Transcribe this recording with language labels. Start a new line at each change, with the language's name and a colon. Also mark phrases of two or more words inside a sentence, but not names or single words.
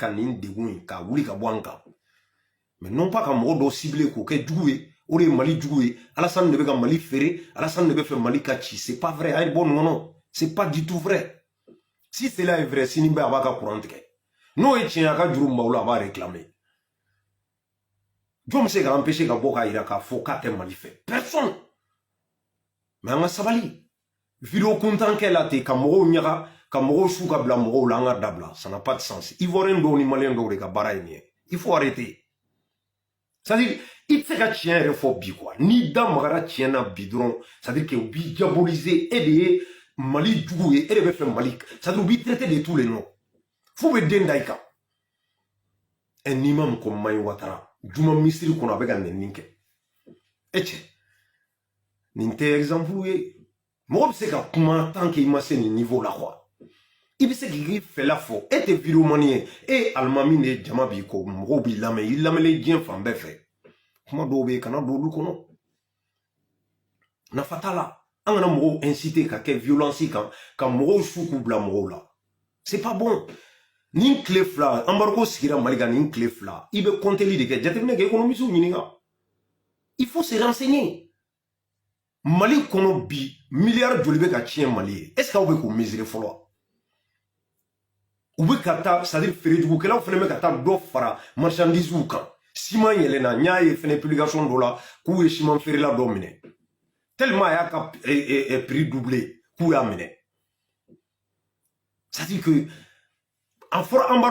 Bambara: ka nin degun in ka wuli ka bɔ an kan
French: mais non pas
Bambara: ka mɔgɔ dɔw ciblé k'o kɛ jugu ye o de ye Mali jugu ye Alassane de bɛ ka Mali feere Alassane de bɛ fɛ Mali ka ci
French: c'est pas vrai
Bambara: a ye bɔ nin kɔnɔ
French: c'est pas du tout vrai si cela est vrai
Bambara: sini bɛɛ a b'a ka courant tigɛ n'o ye tiɲɛ a ka juru maaw la a b'a réclamer jɔn bɛ se ka empêcher ka bɔ k'a yira k'a fɔ k'a tɛ Mali fɛ
French: personne mais
Bambara: an ka sabali vidéo kuntan kɛ la ten ka mɔgɔw ɲaga ka mɔgɔw su ka bila mɔgɔw la an ka dabila
French: ça n'a pas de sens ivoirien
Bambara: dɔw ni malien dɔw de ka baara ye nin ye
French: il faut arrêter c'est-à-dire
Bambara: i tɛ se ka tiɲɛ yɛrɛ fɔ bi quoi n'i da magara tiɲɛ na bi dɔrɔn
French: c'est-à-dire que
Bambara: u b'i diaboliser e de ye Mali jugu ye e de bɛ fɛ Mali c'est-à-dire u b'i
French: traiter de tous les noms
Bambara: f'u bɛ den da i kan
French: un imam comme Mayi Watara
Bambara: juma misiri kɔnɔ a bɛ ka nɛni kɛ e cɛ nin tɛ exemple ye mɔgɔ bɛ se ka kuma
French: tant que
Bambara: i ma se nin niveau la quoi i bɛ se k'i fɛla fɔ e tɛ vidéomani ye e ye alimami de ye jama b'i kɔ mɔgɔw b'i lamɛn i lamɛnlen diɲɛ fan bɛɛ fɛ kuma dɔw bɛ yen kana don olu kɔnɔ nafa t'a la an kana mɔgɔw inciter ka kɛ violence kan ka mɔgɔw su k'u bila mɔgɔw la
French: c'est pas bon
Bambara: nin tile fila embargo sigira Mali kan nin tile fila i bɛ compteli de kɛ jateminɛ kɛ économistes ɲininka
French: il faut se renseigner
Bambara: Mali kɔnɔ bi miliyari joli bɛ ka tiɲɛ Mali ye
French: est-ce que
Bambara: aw bɛ k'u mesurer fɔlɔ u bɛ ka taa c'est-à-dire feerejugukɛlaw fana bɛ ka taa dɔ fara marchandise kan ciment yɛlɛnna n y'a ye fɛnɛ publication dɔ la k'u ye ciment feerela dɔ minɛ tellement a y'a ka
French: prix doublé
Bambara: k'u y'a minɛ
French: c'est-à-dire que
Bambara: a fɔra embargo